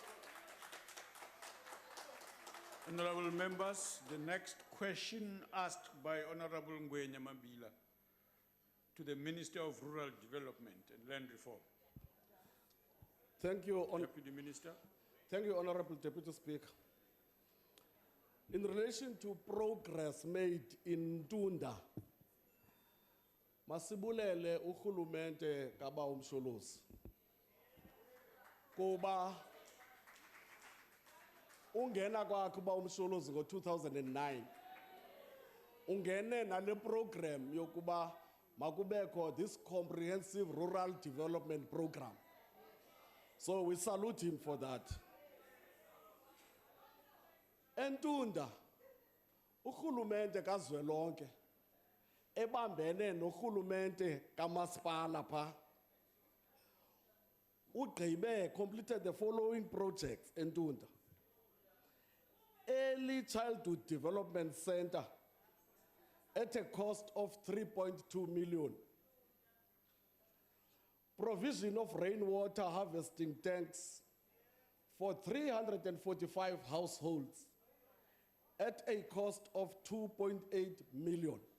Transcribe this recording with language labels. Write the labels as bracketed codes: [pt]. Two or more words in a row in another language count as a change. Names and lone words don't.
[en] Honorable members, the next question asked by Honorable Ngwenya Mabila. to the Minister of Rural Development and Land Reform. Thank you, Deputy Minister. Thank you, Honorable Deputy Speaker. In relation to progress made in Tunda, [xh] masibulele uhulumente kaba umsholozi. Kuba ungena kwakhe uba umsholozi ngo-2009, ungene nale program yokuba makubekho [en] this comprehensive rural development program. So we salute him for that. [xh] Entunda, uhulumente kazwelonke, ebambene nohulumente kamasipala pha, ugqibe [en] completed the following projects [xh] Entunda. [en] Early Childhood Development Center at a cost of 3.2 million. Provision of rainwater harvesting tanks for 345 households at a cost of 2.8 million.